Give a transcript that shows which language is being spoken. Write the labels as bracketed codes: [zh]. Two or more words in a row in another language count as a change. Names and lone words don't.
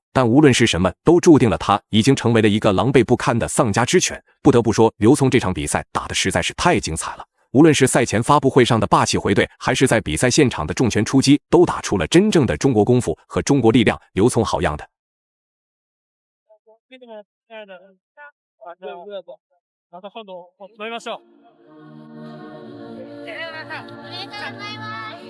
[zh] 但无论是什么，都注定了他已经成为了一个狼狈不堪的丧家之犬。不得不说，刘聪这场比赛打得实在是太精彩了。无论是赛前发布会上的霸气回怼，还是在比赛现场的重拳出击，都打出了真正的中国功夫和中国力量。刘聪好样的！ [ja] また今度飲みましょう。ありがとうございます。